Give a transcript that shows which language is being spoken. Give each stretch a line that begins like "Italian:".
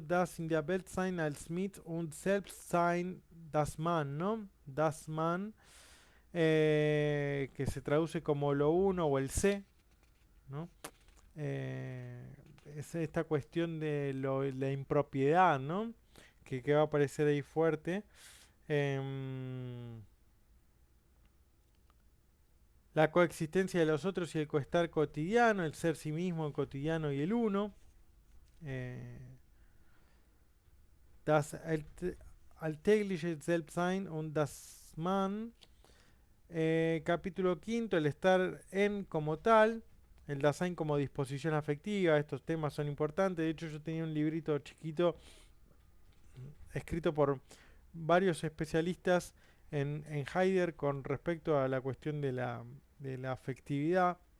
German: Das in der Weltsein als Mit und Selbstsein das Man, ¿no? Das Man.
Spanish: Que se traduce como lo uno o el sé, ¿no? Es esta cuestión de la impropiedad, ¿no? Que va a aparecer ahí fuerte. Em, la coexistencia de los otros y el coestar cotidiano, el ser sí mismo, el cotidiano y el uno.
German: Eh, das alltägliche Selbstsein und das Man.
Spanish: Capítulo quinto, el estar en como tal, el Dasein como disposición afectiva, estos temas son importantes. De hecho, yo tenía un librito chiquito escrito por varios especialistas en Heidegger con respecto a la cuestión de la afectividad.